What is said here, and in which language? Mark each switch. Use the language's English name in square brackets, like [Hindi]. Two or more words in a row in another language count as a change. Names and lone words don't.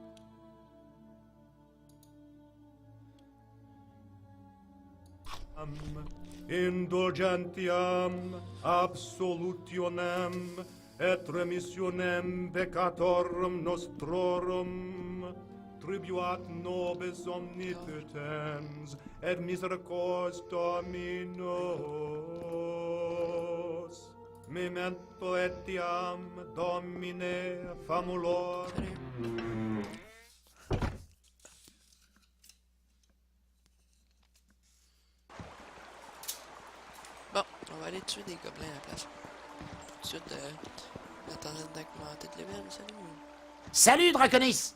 [Latin] Indulgentiam absolutionem et remissionem peccatorum nostrorum tribuat nobis omnipotens et misericors Dominos. Memento etiam Domine famulor. [French] Salut. Bon, on va aller tuer des gobelins à la place. Tout de suite, attendant d'augmenter de level, salut. Salut Draconis.